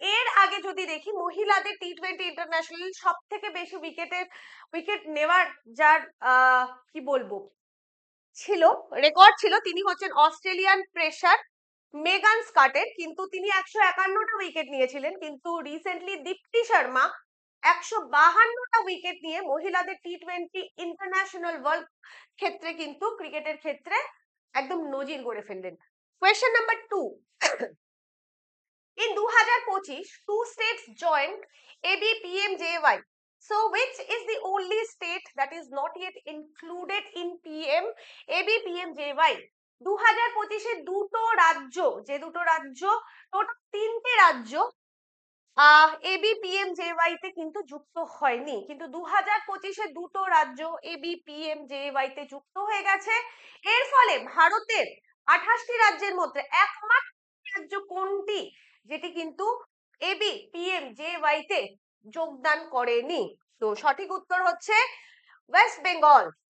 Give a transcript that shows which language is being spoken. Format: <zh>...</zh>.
<bn>এর আগে যদি দেখি মহিলাদের T20 ইন্টারন্যাশনাল সব থেকে বেশি উইকেট নেওয়ার যার কি বলবো ছিল রেকর্ড ছিল, তিনি হচ্ছেন অস্ট্রেলিয়ান পেসার মেগান স্কটের, কিন্তু তিনি 151টা উইকেট নিয়েছিলেন। কিন্তু রিসেন্টলি দীপ্তি শর্মা 152টা উইকেট নিয়ে মহিলাদের T20 ইন্টারন্যাশনাল ওয়ার্ল্ড ক্ষেত্রে কিন্তু ক্রিকেটের ক্ষেত্রে একদম নজির গড়ে ফেললেন।</bn> <en>Question number 2, in 2025 two states joined ABPMJY. So which is the only state that is not yet included in ABPMJY?</en> <bn>2025-এ দুটো রাজ্য, যে দুটো রাজ্য, টোটাল 3টে রাজ্য ABPMJY তে কিন্তু যুক্ত হয়নি, কিন্তু 2025-এ দুটো রাজ্য ABPMJY তে যুক্ত হয়ে গেছে। এর ফলে ভারতের 28টি রাজ্যের মধ্যে একমাত্র রাজ্য কোনটি যেটি কিন্তু ABPMJY তে যোগদান করেনি? তো সঠিক উত্তর হচ্ছে ওয়েস্ট বেঙ্গল।</bn>